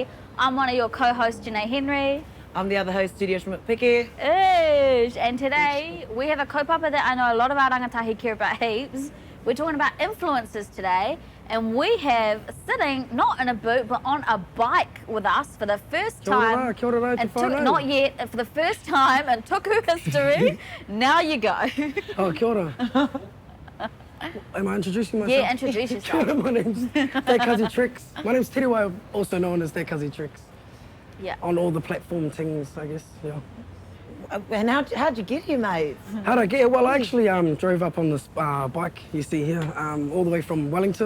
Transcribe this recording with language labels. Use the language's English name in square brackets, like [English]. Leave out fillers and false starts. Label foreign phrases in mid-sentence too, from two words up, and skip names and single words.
[English] I'm one of your co-hosts, Janaye Henry. I'm the other host, Turia and Vorteke. And today, we have a kaupapa that I know a lot of our rangatahi care about heaps. We're talking about influencers today, and we have sitting, not in a boot, but on a bike with us for the first time. [Māori] Kia ora, [English] Not yet, for the first time in Tuku history. Now you go. [Māori] Oh, kia ora. [English] Am I introducing myself? Yeah, introduce yourself. My name's THAT CUZZY TREXX. My name's Terewai, also known as THAT CUZZY TREXX. Yeah. On all the platform things, I guess, yeah. And how'd you get here, mate? How'd I get here? Well, I actually drove up on this bike you see here, all the way from Wellington.